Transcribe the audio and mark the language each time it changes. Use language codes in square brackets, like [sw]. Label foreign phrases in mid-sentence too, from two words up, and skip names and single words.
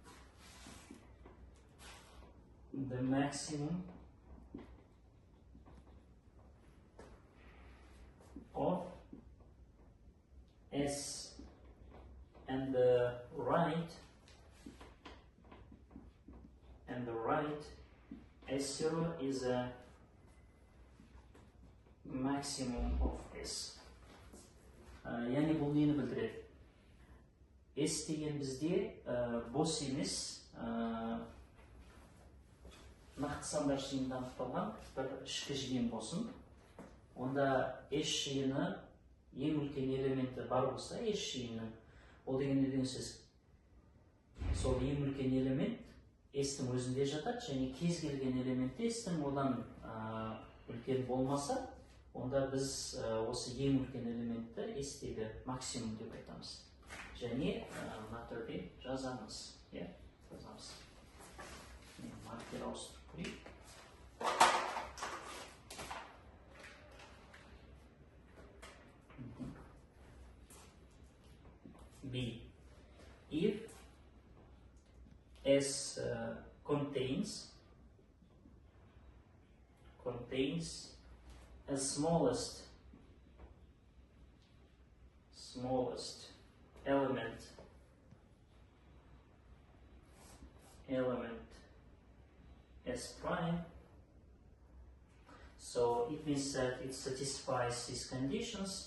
[en] of S, and the right S0 is a maximum of S. [kk] Yani бұл нені білдіреді? S деген бізде бос емес, нақты сандар жиынында анықталған бір ішкі жиын болсын. Онда S жиыны ең үлкен элементі бар болса, S жиынының, ол деген неден сөз? Сол ең үлкен элемент S-тің өзінде жатады, және кез келген элемент S-тің одан үлкен болмаса, онда біз осы ең үлкен элементті S-тегі максимум деп айтамыз. Және мына түрде жазамыз. Жазамыз. Маркер ауыстырып көрейік. B. [en] If S contains a smallest element S prime, so it means that it satisfies these conditions.